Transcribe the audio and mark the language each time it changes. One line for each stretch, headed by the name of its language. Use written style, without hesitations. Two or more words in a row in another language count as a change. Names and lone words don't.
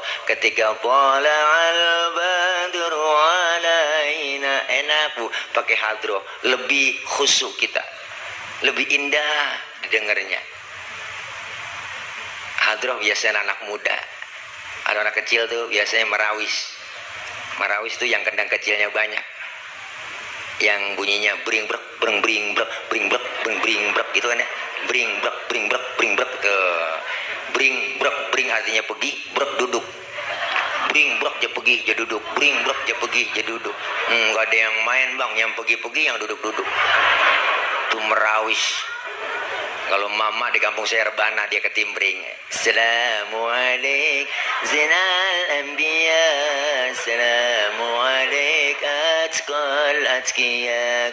Indonesian: Ketika
Arabic: طلع البدر علينا,
Indonesian: enak bu pakai hadroh, lebih khusyuk kita, lebih indah didengarnya. Hadroh biasanya anak muda, ada anak kecil tuh biasanya marawis. Marawis tuh yang kendang kecilnya banyak, yang bunyinya bring brek bring bring brek bring brek bring bring brek gitu kan ya. Bring brek bring artinya pergi, brek duduk. Bring brek dia pergi dia duduk, bring brek dia pergi dia duduk. Nggak ada yang main bang, yang pergi yang duduk tuh merawis. Kalau mama di kampung saya rebana, dia ketimbring.
Arabic: السلام عليكم زين الأنبياء السلام عليكم أتقى الأتقياء.